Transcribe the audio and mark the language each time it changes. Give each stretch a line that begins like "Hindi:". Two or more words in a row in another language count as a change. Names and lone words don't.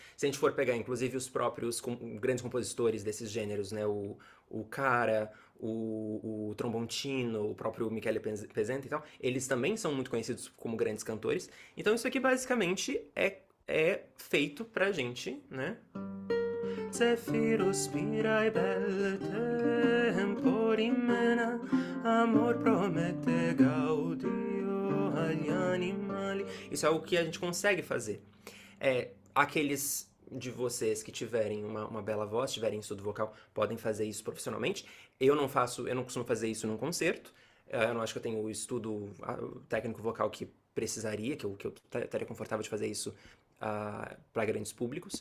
Portuguese: Se a gente for pegar, inclusive, os próprios grandes compositores desses gêneros, né, o Cara, o Trombontino, o próprio Michele Pezzenti e tal, eles também são muito conhecidos como grandes cantores. Então isso aqui basicamente é feito pra gente, né?
Italian: Zefiro spirai belle temporimena, amor promette gaudio agli animali.
Portuguese: Isso é algo que a gente consegue fazer. Aqueles de vocês que tiverem uma bela voz, tiverem estudo vocal, podem fazer isso profissionalmente. Eu não costumo fazer isso num concerto. Eu não acho que eu tenho o estudo técnico vocal que precisaria, que eu estaria confortável de fazer isso para grandes públicos.